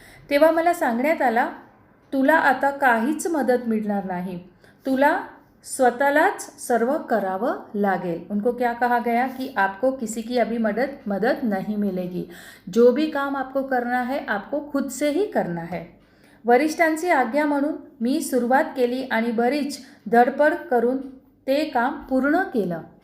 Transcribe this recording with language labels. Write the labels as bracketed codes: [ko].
[mr] तेव्हा मला सांगण्यात आला तुला आता काहीच मदत मिळणार नाही, तुला स्वतःलाच सर्व करावं लागेल। [hi] उनको क्या कहा गया कि आपको किसी की अभी मदद नहीं मिलेगी, जो भी काम आपको करना है आपको खुद से ही करना है। [mr] वरिष्ठांची आज्ञा म्हणून मी सुरुवात केली आणि बरीच धडपड करून ते काम पूर्ण केलं।